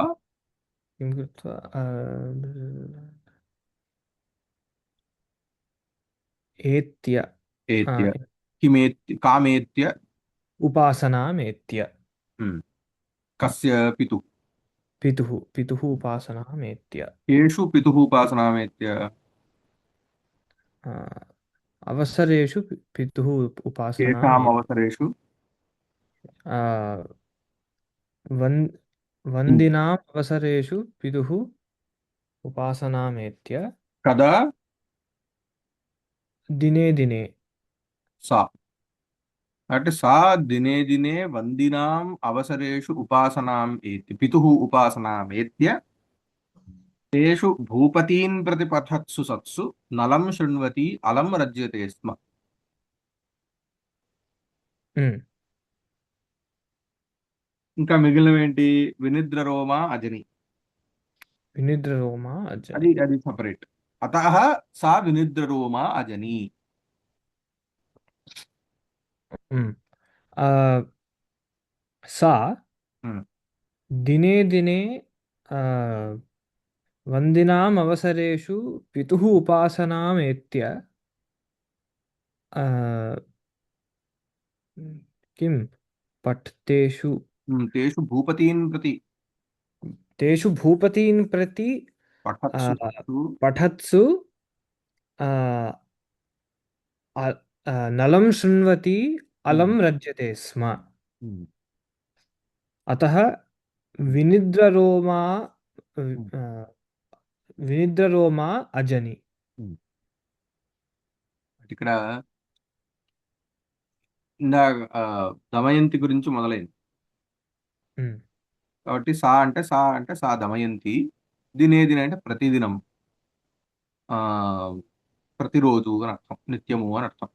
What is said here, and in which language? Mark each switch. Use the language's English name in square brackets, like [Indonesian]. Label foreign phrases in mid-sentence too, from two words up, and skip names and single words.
[Sanskrit] किं कृत्वा एत्य आ, एत्य। किमेत्य कामेत्य। उपासनामेत्य। हम्म। कस्य पितुः। पितुः पितुः उपासनामेत्य। केषु पितुः उपासनामेत्य। అవసరేషు పితుః కేషాం ఉపాసనామేత్య అవసరేషు वन ఉమ్, वन्दिनाम् अवसरेषु पितुः उपासनामेत्य కదా दिने दिने సా అంటే సా దినే దినే వందినాం అవసరేషు ఉపాసనాం ఏతి పితుః ఉపాసనాం ఏత్య తేషు భూపతీన్ ప్రతి పఠత్సు సత్సు నలం శృణ్వతి అలం రజ్యతే స్మ. ఉమ్, [Telugu] ఇంకా మిగిలినవేంటి? [Sanskrit] వినిద్ర రోమ అజని, विनिद्ररोमा [Telugu] అది [Sanskrit] अजनि [Telugu] అది సపరేట్. [Sanskrit] అతః సా వినిద్ర రోమ అజని. उम्, आ, सा ఉమ్, दिने दिने वन्दिनाम् अवसरेषु पितुः उपासनामेत्य किं पठ्तेषु తేషు భూపతీన్ ప్రతి तेषु भूपतीन् प्रति आ, పఠత్సు సత్సు. पठत्सु आ, नलं शृण्वति ఉమ్, अलं रज्यते स्म ఉమ్, अतः ఉమ్, विनिद्ररोमा ఉమ్, विनिद्ररोमा अजनि [Telugu] ఉమ్. ఇక్కడ ఇందా దమయంతి గురించి మొదలైంది ఉమ్, కాబట్టి సా దమయంతి. [Sanskrit] దినే దినే [Telugu] అంటే ప్రతిదినం, ఆ ప్రతిరోజు అని అర్థం, నిత్యము అని అర్థం.